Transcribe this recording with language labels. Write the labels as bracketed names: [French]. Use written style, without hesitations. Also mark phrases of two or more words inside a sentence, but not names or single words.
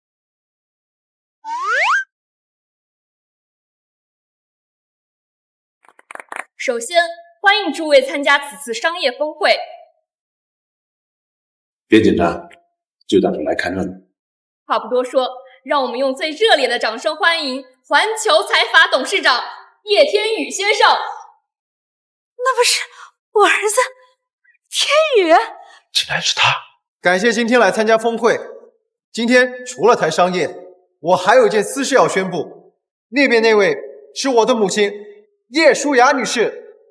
[Chinese] 首先，歡迎諸位參加此次商業峰會。別緊張，就當是來看熱鬧。話不多說，讓我們用最熱烈的掌聲歡迎環球財閥董事長葉天宇先生。那不是我兒子天宇？竟然是他！感謝今天來參加峰會。今天除了談商業，我還有一件私事要宣布。那邊那位是我的母親葉舒雅女士。